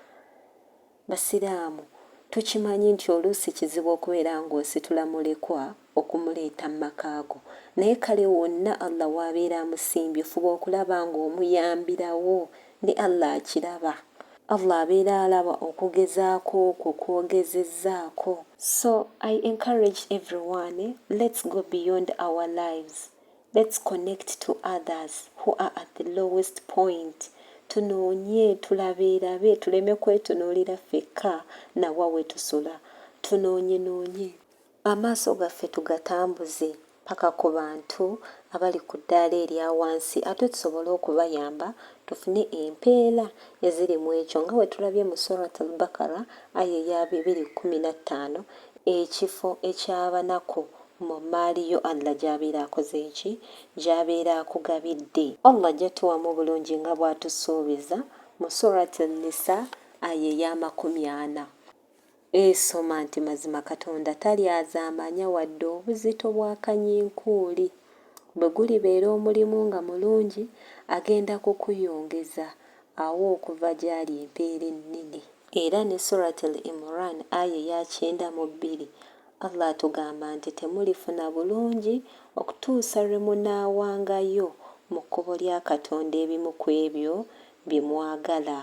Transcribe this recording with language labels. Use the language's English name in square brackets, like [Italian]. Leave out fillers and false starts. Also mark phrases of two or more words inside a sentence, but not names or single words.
[Ganda] Basiraamu tukimanyi nti oluusi kizibu okubeera ng'ositula mulekwa okumuleeta mu makaago, naye kale wonna Allah w'abeera amusimbye fuba okulaba ng'omuyambirawo, ne Allah akiraba. Allah abeera alaba okugezaako okwo kw'ogezezzaako. [English] So I encourage everyone, let's go beyond our lives. Let's connect to others who are at the lowest point. [Ganda] Tunoonye, tulabeerabe, tuleme kwetunuulira ffekka na wawe tusula. Tunoonye. Amaaso gaffe tugatambuze paka ku bantu abali ku ddaala erya wansi, ate tusobole okubayamba tufune empeera eziri mu ekyo, nga bwe tulabye mu Surat al-Baqara aya eya 2:15, ekifo eky'abanaku mu maaliyo Allah gy'abeera akoze eki, gy'abeera akugabidde. Allah ajja tuwamu bulungi nga bw'atusuubiza mu Surat an-Nisa aya eya 40. Esoma nti mazima Katonda talyazaamanya wadde obuzito bwa kanyiinkuuli. Bwe gulibeera omulimu nga mulungi agenda kukuyongeza awo okuva gy'ali empeera ennene. Era ne Surat al-Imran aya eya 92 Allah atugamba nti temulifuna bulungi okutuusa lwe munaawangayo mu kkubo lya Katonda ebimu ku ebyo bye mwagala.